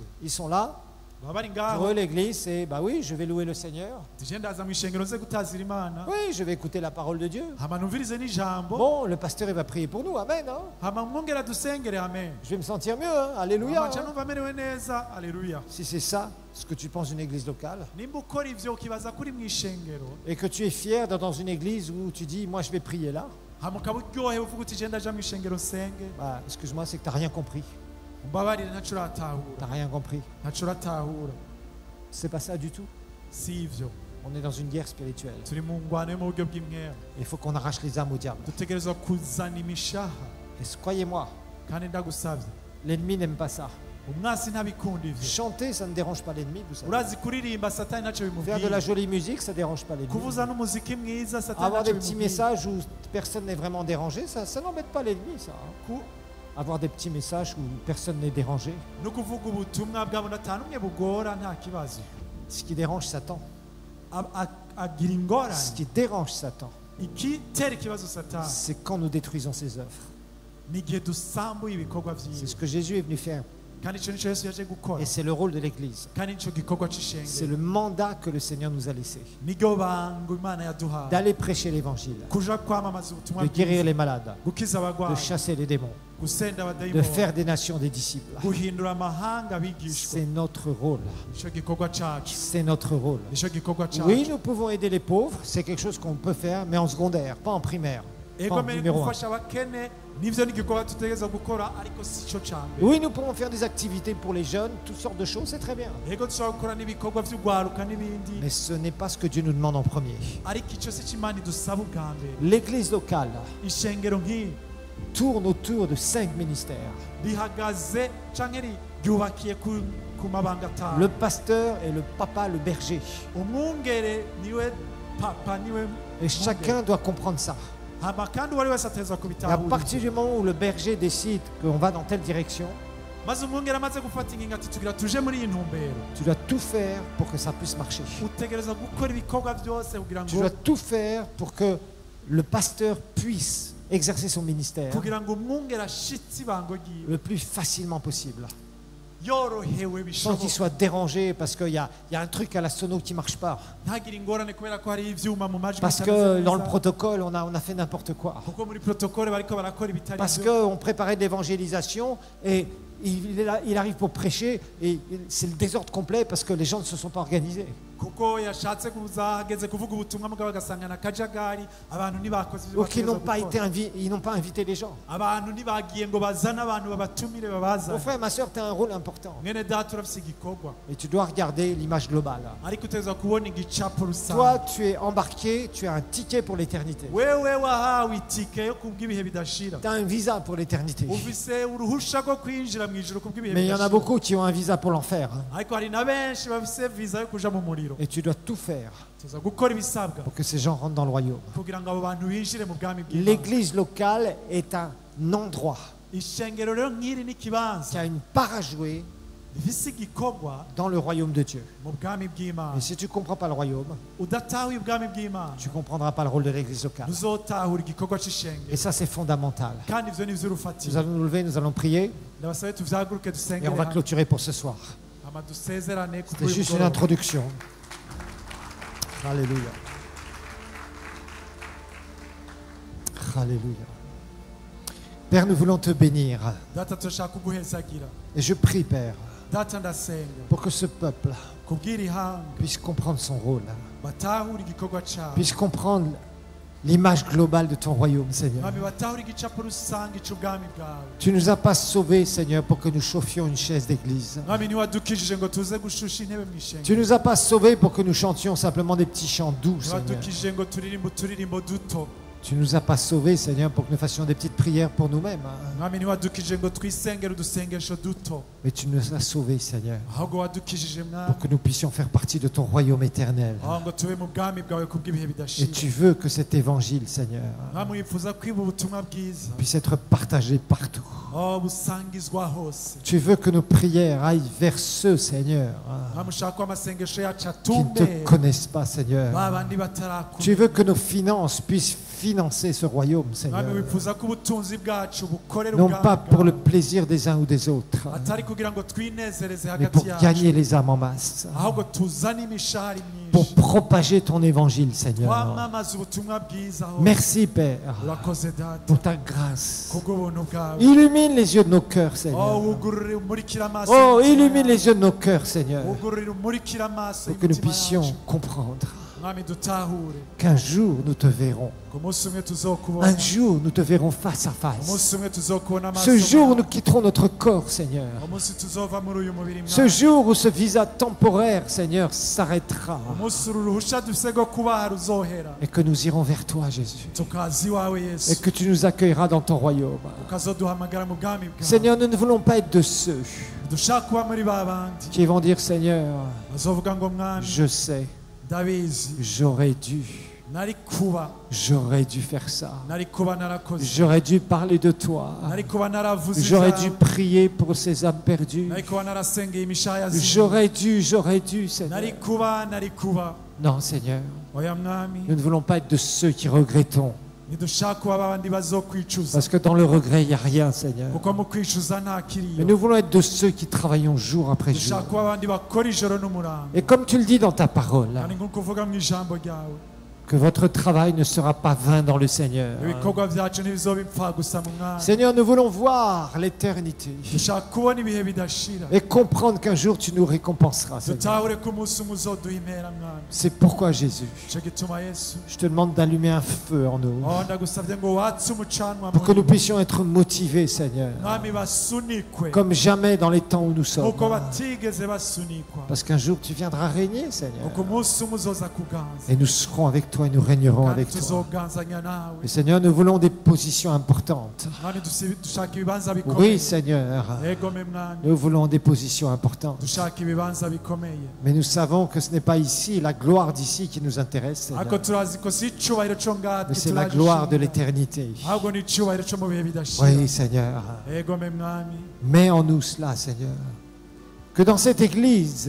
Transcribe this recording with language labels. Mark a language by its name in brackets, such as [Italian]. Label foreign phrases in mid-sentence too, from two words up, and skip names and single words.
[French] Ils sont là, [Rundi] baba bari [French] pour [Rundi] ngaho [French] eux l'Église c'est bah oui, je vais louer le Seigneur. [Rundi] tuje ndaza mu ishengero nze gutazira Imana, [French] Oui, je vais écouter la parole de Dieu. [Rundi] hama numvirize n'ijambo, [French] Bon, le pasteur il va prier pour nous, amen. Hein. [Rundi] hama mwongera dusengere, amen. [French] Je vais me sentir mieux, hein. Alléluia. [Rundi] Hama nca [French] Hein. [Rundi] numva amerewe neza, aleluya. [French] Si c'est ça ce que tu penses d'une église locale, [Rundi] nimba ukora ivyo ukibaza kuri mu ishengero, [French] et que tu es fier d'être dans une église où tu dis moi je vais prier là, [Rundi] hama ukaba uryohewe uvuga uti je ndaja mu ishengero nsenge, [French] bah, excuse-moi, c'est que tu n'as rien compris. [Rundi] umbabarire ntaco [French] Tu [Rundi] uratahura, [French] n'as rien compris. [Rundi] ntaco uratahura, [French] C'est pas ça du tout. [Rundi] si ivyo. [French] On est dans une guerre spirituelle. [Rundi] turi mu ngwano yo mu buryo bw'imwera, [French] Il faut qu'on arrache les âmes au diable. [Rundi] dutegerezwa kuzana imishaha, [French] Et croyez-moi, [Rundi] kandi ndagusavye, [French] l'ennemi n'aime pas ça. [Rundi] umwasi ntabikunda ivyo. [French] Chanter, ça ne dérange pas l'ennemi, vous savez. [Rundi] urazi kuririmba satani ntaco [French] Faire de la [Rundi] bimubwira, [French] jolie musique, ça ne dérange pas l'ennemi. [Rundi] kuvuza n'umuziki mwiza satani [French] Avoir [Rundi] ntaco [French] des petits [Rundi] bimubwira. [French] messages où personne n'est vraiment dérangé, ça n'embête pas l'ennemi, ça. Hein. [Rundi] Ku- [French] Avoir des petits messages où personne n'est dérangé. [Rundi] no kuvuga ubutumwa bwabo ata n'umwe bugora, nta kibazo. [French] Ce qui dérange Satan. [Rundi] Agira [French] Ce [Rundi] ingorane, [French] qui dérange Satan, [Rundi] igitera ikibazo satani [French] c'est quand nous détruisons ses œuvres. [Rundi] ni igihe dusambuye ibikorwa [French] C'est [Rundi] vyiwe, [French] ce que Jésus est venu faire. [Rundi] kandi ico nico Yesu yaje gukora, [French] Et c'est le rôle de l'Église. [Rundi] kandi nico gikorwa [French] C'est [Rundi] c'ishengero, [French] le mandat que le Seigneur nous a laissé. [Rundi] niryo bango Imana yaduhaye, [French] D'aller prêcher l'Évangile, [Rundi] kuja kwamamaza ubutumwa [French] de guérir [Rundi] bwiza, [French] les malades, [Rundi] gukiza [French] de [Rundi] abagwayi, [French] chasser les démons, [Rundi] gusenda [French] de [Rundi] abadayimoni, [French] faire des nations des disciples. [Rundi] guhindura amahanga abigishwa. [French] C'est notre rôle. [Rundi] Nico gikorwa cacu, [French] C'est notre rôle. [Rundi] nico gikorwa [French] Oui, [Rundi] cacu. [French] nous pouvons aider les pauvres. C'est quelque chose qu'on peut faire, mais en secondaire, pas en primaire. Pas [Rundi] ego [French] en [Rundi] mbere [French] numéro un. [Rundi] gufasha abakene nivyo ni igikorwa tutegereza gukora, ariko si cyo ca mbere. [French] Oui, nous pouvons faire des activités pour les jeunes, toutes sortes de choses, c'est très bien. [Rundi] ego dushobora gukora n'ibikorwa vy'ugwaruka n'ibindi, [French] Mais ce n'est pas ce que Dieu nous demande en premier. [Rundi] ariko ico si c'Imana idusaba ubwa mbere. [French] L'église locale [Rundi] ishengero nk'iyi [French] tourne autour de 5 ministères. [Rundi] rihagaze canke ryubakiye ku mabanga atanu. [French] Le pasteur est le papa, le berger. [Rundi] Umwungere niwe papa niwe [French] Et chacun doit comprendre ça. [Rundi] hama kandi uwari wese atezwa [French] Et à [Rundi] kubitahura. [French] partir du moment où le berger décide qu'on va dans telle direction, [Rundi] maze umwungere amaze gufata ingingo ati tugira tuje muri iyi ntumbero, [French] tu dois tout faire pour que ça puisse marcher. [Rundi] utegereza gukora ibikorwa byose kugira [French] Tu [Rundi] ngo [French] dois tout faire pour que le pasteur puisse exercer son ministère [Rundi] kugira ngo umwungere ashitse ibango ryiwe [French] le plus facilement possible. [Rundi] yorohewe [French] Sans qu'il [Rundi] bishoboka, [French] soit dérangé parce qu'il y a un truc à la sono qui ne marche pas. [Rundi] ntagire ingorane kubera ko hari ivyuma mu majwi [French] Parce [Rundi] bitameze [French] que dans le [Rundi] neza. [French] protocole, on a fait n'importe quoi. [Rundi] kuko muri protokole bariko barakora ibitari [French] Parce [Rundi] byo. [French] qu'on préparait de l'évangélisation et il arrive pour prêcher et c'est le désordre complet parce que les gens ne se sont pas organisés. [Rundi] kuko yashatse kuza hageze kuvuga ubutumwa mugabo agasangana akajagari, abantu ntibakoze ibyo [French] Donc ils n'ont pas [Rundi] bategerezwa [French] été [Rundi] gukora. [French] ils n'ont pas invité les gens. [Rundi] abantu ntibagiye ngo bazane abantu babatumire [French] Mon [Rundi] babazane. [French] frère, ma soeur, tu as un rôle important. [Rundi] mwene data urafise igikorwa, [French] Et tu dois regarder l'image globale. [Rundi] ariko utegerezwa kubona igicapo [French] Toi, [Rundi] rusange. [French] tu es embarqué, tu as un ticket pour l'éternité. [Rundi] wewe wahawe itike yo kubw'ibihe bidashira, [French] Tu as un visa pour l'éternité. [Rundi] ufise uruhusha rwo kwinjira mu ijuru kubw'ibihe [French] Mais il y en a [Rundi] bidashira. [French] beaucoup qui ont un visa pour l'enfer. [Rundi] ariko hari na benshi bafise visa yo kuja mu muriro. [French] Et tu dois tout faire [Rundi] tuza gukora ibisabwa [French] pour que ces gens rentrent dans le royaume. [Rundi] kugira ngo abo bantu binjire mu bwami bw'Imana. [French] L'église locale est un endroit [Rundi] ishengero rero nk'iri ni [French] qui [Rundi] ikibanza [French] a une part à jouer [Rundi] rifise igikorwa [French] dans le royaume de Dieu. [Rundi] mu bwami bw'Imana. [French] Et si tu ne comprends pas le royaume, [Rundi] udatahuye ubwami bw'Imana [French] tu ne comprendras pas le rôle de l'église locale. [Rundi] ntuzotahura igikorwa [French] Et [Rundi] c'ishengero, [French] ça, c'est fondamental. [Rundi] kandi ivyo ni [French] Nous [Rundi] ivy'urufatiro. [French] allons nous lever, nous allons prier [Rundi] ndabasabe tuvyaguruke [French] et [Rundi] dusengere [French] on va [Rundi] hamwe, [French] clôturer pour ce soir. [Rundi] hama dusezerane kuri [French] C'était [Rundi] uyu [French] juste une [Rundi] mugoroba. [French] introduction. Alléluia. Alléluia. Père, nous voulons te bénir. [Rundi] data turashaka kuguhezagira. [French] Et je prie, Père, [Rundi] data ndasenga [French] pour que ce peuple [Rundi] kubwira ihanga [French] puisse comprendre son rôle, [Rundi] batahure igikorwa cawe, [French] puisse comprendre l'image globale de ton royaume, Seigneur. [Rundi] mwami batahure igicapo rusange c'ubwami bwawe. [French] Tu nous as pas sauvés, Seigneur, pour que nous chauffions une chaise d'église. [Rundi] mwami ntiwadukijije ngo tuze gushusha intebe mu ishengero, [French] Tu nous as pas sauvés pour que nous chantions simplement des petits chants doux, Seigneur. [Rundi] ntiwadukijije ngo turirimbe uturirimbo duto, [French] Tu nous as pas sauvés, Seigneur, pour que nous fassions des petites prières pour nous-mêmes. [Rundi] mwami ntiwadukijije ngo twisengere udusengesho duto, [French] Mais tu nous as sauvés, Seigneur, [Rundi] ahubwo wadukijije mwami [French] pour que nous puissions faire partie de ton royaume éternel. [Rundi] aho ngo tube mu bwami bwawe kubw'ibihe [French] Et [Rundi] bidashira. [French] tu veux que cet évangile, Seigneur, [Rundi] mwami wifuza kwiba ubutumwa bwiza, [French] puisse être partagé partout. [Rundi] busangizwa hose. [French] Tu veux que nos prières aillent vers ceux, Seigneur, [Rundi] mwami ushaka ko amasengesho yacu [French] qui ne [Rundi] atumbe [French] te connaissent pas, Seigneur. [Rundi] ba bandi [French] Tu [Rundi] batarakumva. [French] veux que nos finances puissent financer ce royaume, Seigneur. [Rundi] mwami wifuza ko ubutunzi bwacu bukorera [French] Non [Rundi] ubwami [French] pas pour le [Rundi] bwawe, [French] plaisir des uns ou des autres, [Rundi] atari kugira ngo twinezereze [French] mais [Rundi] hagati [French] pour [Rundi] yacu, [French] gagner les âmes en masse, [Rundi] ahubwo tuzane imishahara [French] pour [Rundi] myinshi, [French] propager ton évangile, Seigneur. [Rundi] twamamaza ubutumwa bwiza hose. [French] Merci, Père, [Rundi] urakoze data [French] pour ta grâce. [Rundi] kubw'ubuntu bwawe. [French] Illumine les yeux de nos cœurs, Seigneur. [Rundi] wugurure umurikira amaso [French] Oh, [Rundi] y'imitima [French] illumine [Rundi] yacu. [French] les yeux de nos cœurs, Seigneur, [Rundi] wugurure umurikira amaso [French] pour que nous [Rundi] y'imitima [French] puissions [Rundi] yacu. [French] comprendre [Rundi] mwami dutahure [French] qu'un jour nous te verrons. [Rundi] ku munsi umwe tuzokubona, [French] Un jour nous te verrons face à face. [Rundi] umunsi umwe tuzokubona amaso [French] Ce jour, [Rundi] yawe. [French] nous quitterons notre corps, Seigneur. [Rundi] umunsi tuzova muri uyu mubiri [French] Ce [Rundi] mwami. [French] jour où ce visa temporaire, Seigneur, s'arrêtera [Rundi] umunsi uru ruhusha dufise rwo kubaha ruzohera, [French] et que nous irons vers toi, Jésus, [Rundi] tukaza iwawe [French] et [Rundi] yesu, [French] que tu nous accueilleras dans ton royaume. [Rundi] ukazoduhamagara mu bwami bwawe. [French] Seigneur, nous ne voulons pas être de ceux [Rundi] dushaka kuba muri ba bandi [French] qui vont dire, Seigneur, [Rundi] bazovuga ngo mwami [French] je sais, [Rundi] ndabizi [French] j'aurais dû faire ça. [Rundi] nari kuba narakoze, [French] J'aurais dû parler de toi. [Rundi] nari kuba naravuze [French] J'aurais dû [Rundi] ibyawe, [French] prier pour ces âmes perdues. [Rundi] nari kuba narasengeye imishaha yazimye, [French] J'aurais dû, Seigneur. [Rundi] nari kuba. [French] Non, Seigneur, [Rundi] oya mwami, [French] nous ne voulons pas être de ceux qui regrettons. [Rundi] ntidushaka kuba babandi bazokwicuza, [French] Parce que dans le regret, il n'y a rien, Seigneur. [Rundi] kuko mu kwicuza nta [French] Mais [Rundi] kiriyo. [French] nous voulons être de ceux qui travaillons jour après jour. [Rundi] dushaka kuba abandi bakora ijoro n'umurango, [French] Et comme tu le dis dans ta parole, [Rundi] kandi nk'uko uvuga mu ijambo ryawe, [French] que votre travail ne sera pas vain dans le Seigneur. [Rundi] ibikorwa byacu ntibizoba impfa gusa mu mwami. [French] Seigneur, nous voulons voir l'éternité [Rundi] dushaka kubona ibihe bidashira, [French] et comprendre qu'un jour tu nous récompenseras, Seigneur. [Rundi] dutahure ko umunsi umwe uzoduha impera mwami. [French] C'est pourquoi, Jésus, [Rundi] icyo gituma yesu, [French] je te demande d'allumer un feu en nous [Rundi] ndagusabye ngo watse umucanwa [French] pour que nous [Rundi] muri [French] puissions être motivés, Seigneur, [Rundi] mwami, basunikwe [French] comme jamais dans les temps où nous sommes. [Rundi] nk'uko batigeze basunikwa, [French] Parce qu'un jour tu viendras régner, Seigneur, [Rundi] kuko umunsi umwe uzoza kuganza, [French] et nous serons avec toi. toi et nous régnerons [Rundi] kandi [French] avec toi. [Rundi] tuzoganzanya nawe. [French] Et Seigneur, nous voulons des positions importantes. [Rundi] Mwami dushaka ibibanza [French] Oui, [Rundi] bikomeye. [French] Seigneur, [Rundi] Egome mwami [French] nous voulons des positions importantes. [Rundi] dushaka ibibanza bikomeye. [French] Mais nous savons que ce n'est pas ici, la gloire d'ici qui nous intéresse, [Rundi] ariko [French] Seigneur. [Rundi] turazi ko si icyubahiro cyo ngaha [French] Mais c'est la gloire de l'éternité. [Rundi] ahubwo ni icyubahiro cyo mu bihe bidashira. [French] Oui, Seigneur. [Rundi] egome mwami [French] Mets en nous cela, Seigneur. Que dans cette église,